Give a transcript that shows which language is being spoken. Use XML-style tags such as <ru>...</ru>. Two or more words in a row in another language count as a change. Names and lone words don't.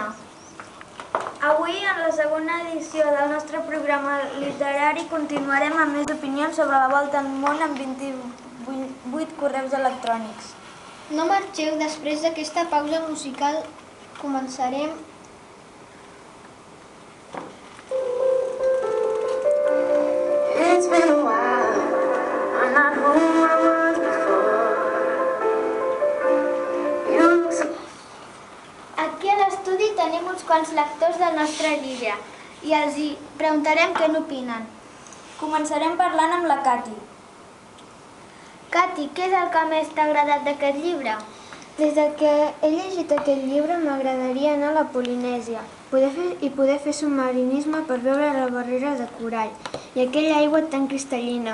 <ca>Avui, en la segona edició del nostre programa literari, continuarem amb més opinions sobre la volta al món amb 28 correus electrònics. No marxeu, després d'aquesta pausa musical començarem...</ca> <en>It's been a while, I'm not who I was before. You look so...</en> <ca>Aquí a l'estudi tenim uns quants lectors del nostre llibre i els hi preguntarem què n'opinen. Començarem parlant amb la Cati. Cati, què és el que més t'ha agradat d'aquest llibre? Des que he llegit aquest llibre m'agradaria anar a la Polinèsia i poder fer submarinisme per veure la barrera de corall i aquella aigua tan cristal·lina.</ca>